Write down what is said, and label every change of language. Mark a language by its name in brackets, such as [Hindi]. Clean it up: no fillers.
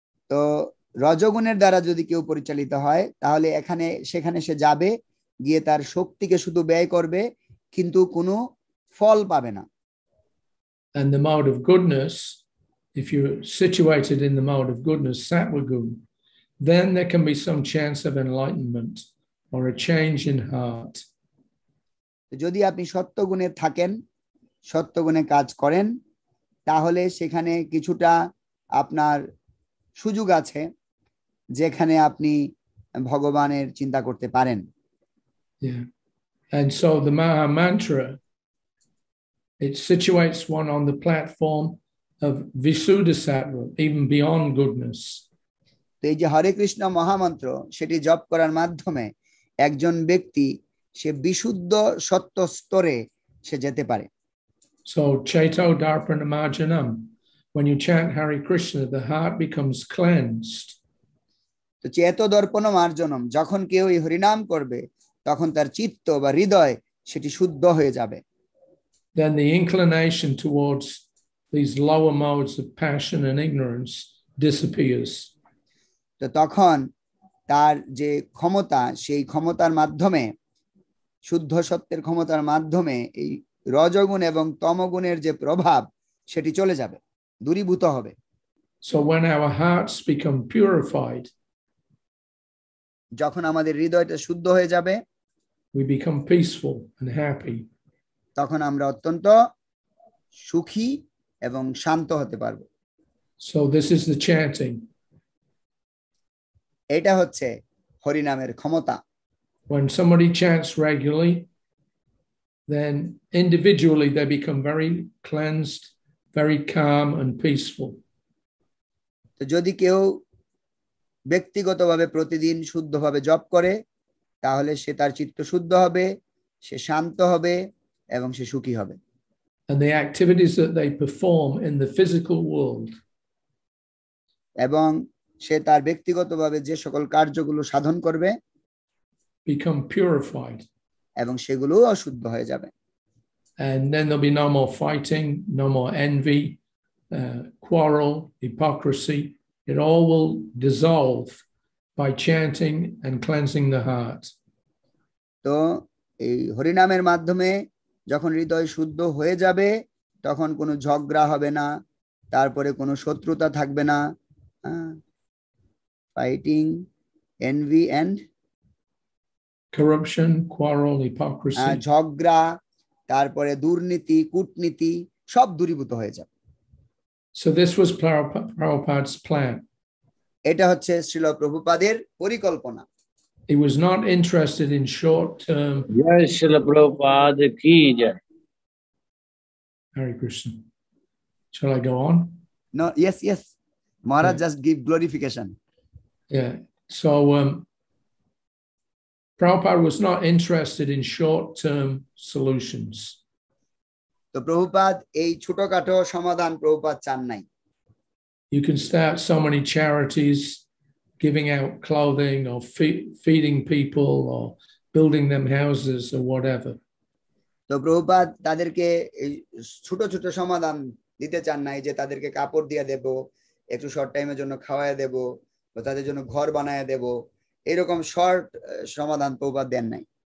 [Bangla] তো রজগুণের দ্বারা যদি কেউ পরিচালিত হয় তাহলে সেখানে সে যাবে, গিয়ে তার শক্তিকে শুধু ব্যয় করবে কিন্তু কোনো ফল পাবে না। [English] And the mode of goodness, if you're situated in the mode of goodness, sattva gun, then there can be some chance of enlightenment or a change in heart. [Bangla] যদি আপনি সত্যগুণে থাকেন, সত্যগুণে কাজ করেন, তাহলে সেখানে কিছুটা আপনার সুযোগ আছে যেখানে আপনি ভগবানের চিন্তা করতে পারেন। [English] Yeah. And so the Maha Mantra, it situates one on the platform of Visuddhasattva, even beyond goodness. [Bangla] তো এই যে হরে কৃষ্ণ মহামন্ত্র সেটি জপ করার মাধ্যমে একজন ব্যক্তি সে বিশুদ্ধ সত্য স্তরে সে যেতে পারে। [English] So Chaito Darpana Marjanam, when you chant Hare Krishna, the heart becomes cleansed. [Bangla] তো চেতো দর্পণ মার্জনম, যখন কেউ এই হরিনাম করবে তখন তার চিত্ত বা হৃদয় সেটি শুদ্ধ হয়ে যাবে। [English] Then the inclination towards these lower modes of passion and ignorance disappears. [Bangla] তো তখন তার যে ক্ষমতা, সেই ক্ষমতার মাধ্যমে, শুদ্ধ সত্যের ক্ষমতার মাধ্যমে এই রজগুণ এবং তমগুণের যে প্রভাব সেটি চলে যাবে, দূরীভূত হবে। [English] So when our hearts become purified, [Bangla] যখন আমাদের হৃদয়টা শুদ্ধ হয়ে যাবে, [English] we become peaceful and happy. [Bangla] তখন আমরা অত্যন্ত সুখী এবং শান্ত হতে পারবো। [English] So this is the chanting. [Bangla] এটা হচ্ছে হরিনামের ক্ষমতা। [English] When somebody chants regularly, then individually they become very cleansed, very calm and peaceful. [Bangla] তো যদি কেউ ব্যক্তিগতভাবে প্রতিদিন শুদ্ধভাবে জপ করে, তাহলে সে তার চিত্ত শুদ্ধ হবে, সে শান্ত হবে এবং সে সুখী হবে। [English] And the activities that they perform in the physical world, [Bangla] এবং সে তার ব্যক্তিগতভাবে যে সকল কার্যগুলো সাধন করবে, [English] become purified. [Bangla] এবং সেগুলো অশুদ্ধ হয়ে যাবে। [English] And then there'll be no more fighting, no more envy, quarrel, hypocrisy. It all will dissolve by chanting and cleansing the heart. [Bangla] তো এই হরিনামের মাধ্যমে যখন হৃদয় শুদ্ধ হয়ে যাবে, তখন কোনো ঝগড়া হবে না, তারপরে কোনো শত্রুতা থাকবে না, [English] Fighting, envy and corruption, quarrel, hypocrisy. [Bangla] ঝগড়া, তারপরে দুর্নীতি, কূটনীতি সব দূরীভূত হয়ে যাবে। [English] So this was Prabhupada's plan. [Bangla] এটা হচ্ছে শ্রীল প্রভুপাদের পরিকল্পনা। [English] He was not interested in short-term. [Hindi] Jai Srila Prabhupada ki jai. [English] Hare Krishna. Shall I go on? No, yes. Maharaj, Yeah. just give glorification. Yeah. So Prabhupada was not interested in short-term solutions. [Bangla] তো প্রভুপাদ এই ছোটখাটো সমাধান প্রভুপাদ চান নাই। [English] You can start so many charities, giving out clothing or feeding people or building them houses or whatever. [Bangla] তো প্রভুপাদ তাদেরকে এই ছোট ছোট সমাধান দিতে চান নাই, যে তাদেরকে কাপড় দিয়ে দেব, একটু শর্ট টাইমের জন্য খাওয়ায় দেব, বা তাদের জন্য ঘর বানায় দেব, এরকম শর্ট সমাধান প্রভুপাদ দেন নাই।